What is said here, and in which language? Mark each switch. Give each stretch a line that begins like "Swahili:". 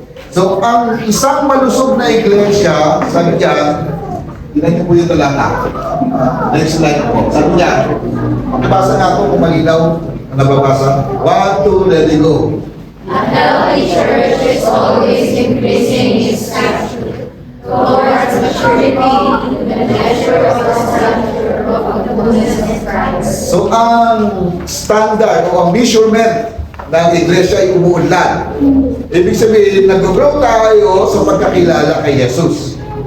Filipino: So ang isang malusog na iglesia, sabi dyan, tingnan niyo po yung talata. Next slide po. Sabi niya, nabasa nga ako kung malinaw ang nababasa.
English: 1, 2, let it go. A healthy church is always increasing its stature towards maturity in the measure of the stature of the fullness of Christ.
Filipino: So ang standard o ang measurement ng iglesia ay umuunlad. Ibig sabihin, nag-grow tayo sa pagkakilala kay Jesus.